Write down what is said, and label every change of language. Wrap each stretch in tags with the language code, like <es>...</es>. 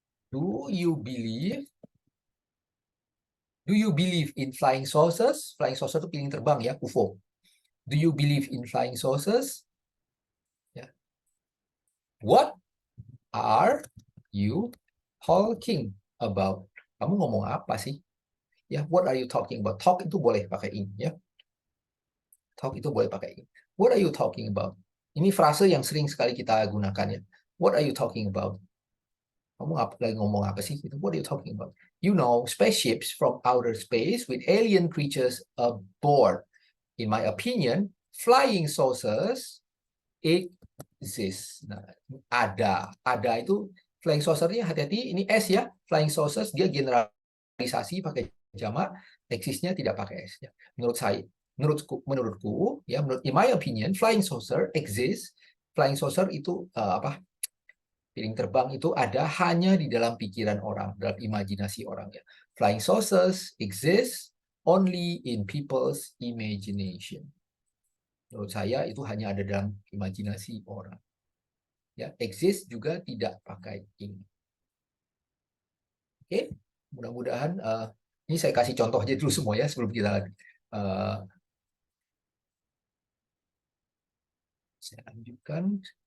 <en>Do you believe in flying saucers?</en> <id>Flying saucer itu piring terbang ya, UFO.</id> <en>Do you believe in flying saucers?</en> <id>Ya.</id> <en>What are you talking about?</en> <id>Kamu ngomong apa sih? Ya,</id> <en>what are you talking about?</en> <id>Talk itu boleh pakai ing ya. Talk itu boleh pakai ing.</id> <en>What are you talking about?</en> <id>Ini frase yang sering sekali kita gunakan ya.</id> <en>What are you talking about?</en> <id>Kamu lagi ngomong apa sih?</id> <en>What are you talking about? You know, spaceships from outer space with alien creatures aboard. In my opinion, flying saucers exist.</en> <id>Nah, ada itu flying saucer-nya hati-hati. Ini S ya, flying saucers dia generalisasi pakai jamak, exist-nya tidak pakai S ya. Menurutku ya,</id> <en>in my opinion, flying saucer exists.</en> <id>Flying saucer itu piring terbang itu ada hanya di dalam pikiran orang, dalam imajinasi orang ya.</id> <en>Flying saucers exist only in people's imagination.</en> <id>Menurut saya itu hanya ada dalam imajinasi orang. Ya, exist juga tidak pakai ing. Oke, mudah-mudahan ini saya kasih contoh aja dulu semua ya sebelum kita saya lanjutkan.</id>